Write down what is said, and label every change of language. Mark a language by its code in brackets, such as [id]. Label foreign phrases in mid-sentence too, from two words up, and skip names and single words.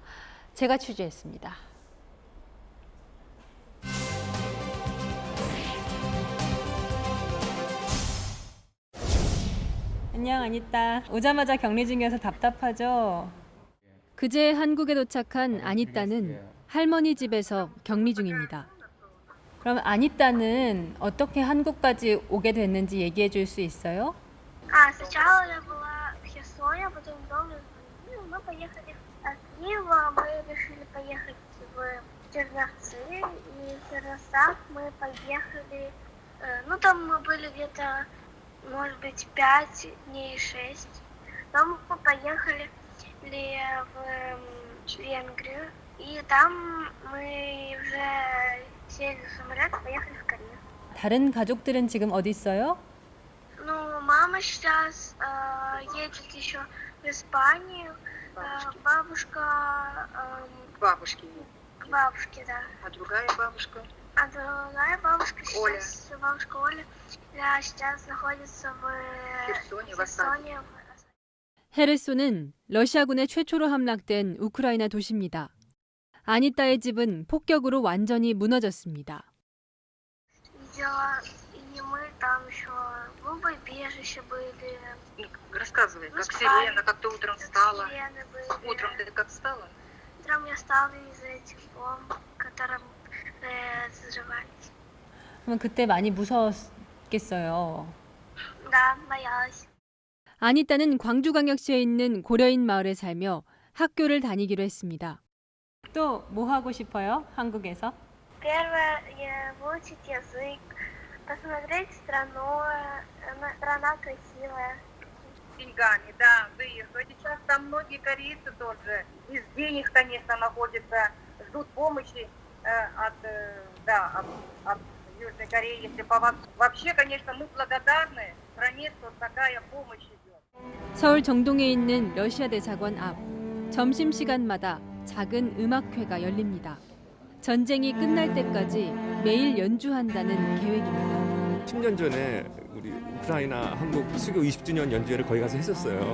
[ko] 제가 취재했습니다. 안녕, 아니따. 오자마자 격리 중이어서 답답하죠? 그제 한국에 도착한 아니따는 할머니 집에서 격리 중입니다. 그럼 아니따는 어떻게 한국까지 오게 됐는지 얘기해 줄 수 있어요? [ru] Сначала я была в Херсоне, а потом дома мы поехали от Киева, мы решили поехать в Черновцы, и в Черновцах мы поехали, там мы были где-то, может быть, 5 дней, 6. Потом мы поехали в Венгрию, и там мы уже сели в самолет и поехали в Корею. [ko] 다른 가족들은 지금 어디 있어요? [ru] Мама сейчас едет еще в Испанию, бабушка... К бабушке. К бабушке, да. А другая бабушка? А другая бабушка сейчас, бабушка Оля, сейчас находится в Херсоне. [ko] 헤르손은 러시아군의 최초로 함락된 우크라이나 도시입니다. 아니따의 집은 폭격으로 완전히 무너졌습니다. [ru] И мы там еще в бомбоубежище были. Рассказывай, как сирена, как ты утром встала. Утром ты как встала? Утром я встала из этих бомб, которые взрывались. [ko] 그럼 그때 많이 무서웠겠어요. [ru] Да, боялась. [ko] 아니따는 광주광역시에 있는 고려인 마을에 살며 학교를 다니기로 했습니다. 또 뭐 하고 싶어요? 한국에서? [ru] Первое, выучить язык, посмотреть страну, страна красивая. Деньгами, да, выехать. Сейчас там многие корейцы тоже без денег, конечно, находятся, ждут помощи от Южной Кореи. Если вообще, конечно, мы благодарны стране, что такая помощь идет. [ko] 서울 정동에 있는 러시아 대사관 앞 점심시간마다 작은 음악회가 열립니다. 전쟁이 끝날 때까지 매일 연주한다는 계획입니다. 10년 전에 우리 우크라이나 한국 수교 20주년 연주회를 거기 가서 했었어요.